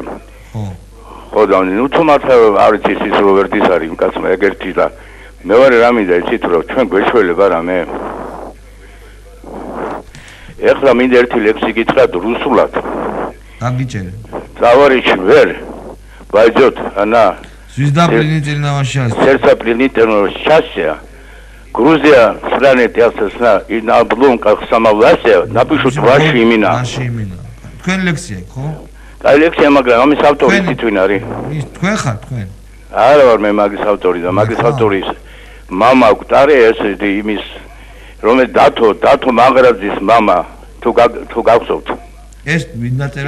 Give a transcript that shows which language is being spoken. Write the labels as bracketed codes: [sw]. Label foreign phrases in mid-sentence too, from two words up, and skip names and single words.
[ka] ხო. ხო და ნუ თუმცა არ ვიცი ის რობერტის არის კაცმა ეგერთი და მე ვარ რა მინდა იცით რომ ჩვენ გვეშველება რამე. ეხლა მინდა ერთი ლექსი გითხრათ რუსულად. აგიჭერე. [ru] Товарищ ვერ. Пойдет она. Звезда пленительного счастья. Сердце пленительного счастья. Грузия станет ясна и на обломках самовластия напишут ваши имена. Ваши имена. [ka] Თქვენ ლექსია, ხო? Აი ლექსია, მაგრამ ამის ავტორი თვითონ არის. ის თქვენ ხარ, თქვენ? არა ვარ მე მაგის ავტორი და მაგის ავტორის მამა გვტარე ეს იმის რომელიც დათო მაღრაძის მამა თუ გახსოვთ. ეს ვინ დაწერა?